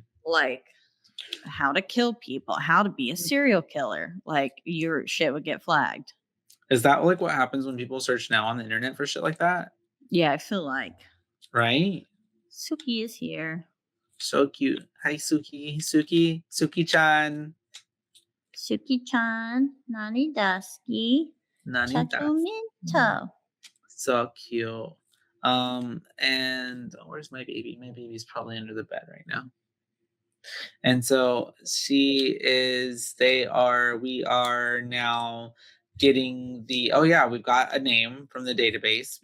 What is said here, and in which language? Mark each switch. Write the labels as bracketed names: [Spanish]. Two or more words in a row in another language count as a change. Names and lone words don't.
[English] like how to kill people, how to be a serial killer, like your shit would get flagged. Is that like what happens when people search now on the internet for shit like that? Yeah, I feel like Right? Suki is here. So cute. Hi, Suki. Suki-chan. Suki-chan, Nani Dusky, Nanitas. Chachuminto. So cute. And where's my baby? My baby's probably under the bed right now. And so we are now getting oh yeah, we've got a name from the database.